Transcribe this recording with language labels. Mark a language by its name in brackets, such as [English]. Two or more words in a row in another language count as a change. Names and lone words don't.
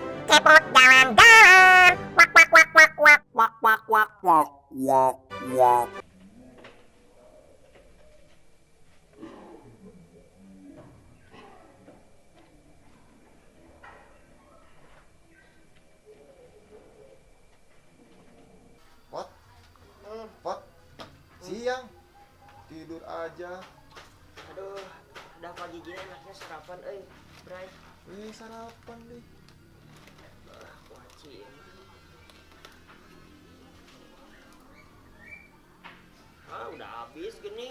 [Indonesian] cepot jalan-jalan. Wak wak wak wak wak wak wak wak wak wak wak. Pot, pot, siang, tidur aja. Aduh, udah pagi gini enaknya sarapan, Bray. Sarapan deh. Wajib. Udah habis gini.